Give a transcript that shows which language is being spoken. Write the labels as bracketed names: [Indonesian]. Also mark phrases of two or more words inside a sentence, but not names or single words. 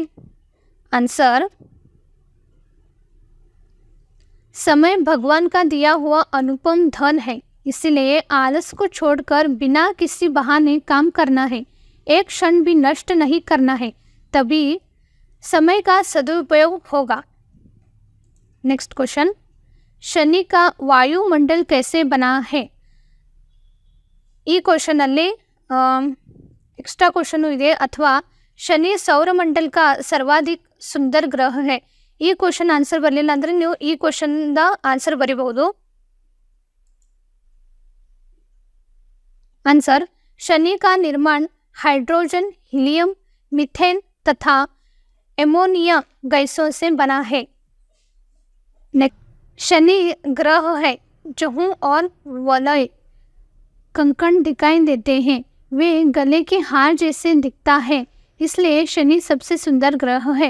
[Hindi] आंसर, समय भगवान का दिया हुआ अनुपम धन है, इसलिए आलस को छोड़कर बिना किसी बहाने काम करना है, एक क्षण भी नष्ट नहीं करना है, तभी समय का सदुपयोग होगा। [English] next question, [Hindi] शनि का वायुमंडल कैसे बना है? [Kannada] ಈ ಕ್ವೆಶ್ಚನ್ ಅಲ್ಲಿ [English] extra question [Kannada] ಇದೆ, ಅಥವಾ ಶನಿ ಸೌರಮಂಡಲ [Hindi] का सर्वाधिक सुंदर ग्रह है। [Kannada] ಈ [English] question answer [Kannada] ಬರಲಿಲ್ಲ ಅಂದ್ರೆ ನೀವು ಈ ಕ್ವೆಶ್ಚನ್ ದ ಆನ್ಸರ್ ಬರಿಬಹುದು। [Hindi] आंसर, शनि का निर्माण हाइड्रोजन, हीलियम, मीथेन तथा एमोनिया गैसों से बना है। शनि ग्रह है जहूं और वलय कंकण दिखाई देते हैं, वे गले के हार जैसे दिखता है, इसलिए शनि सबसे सुंदर ग्रह है।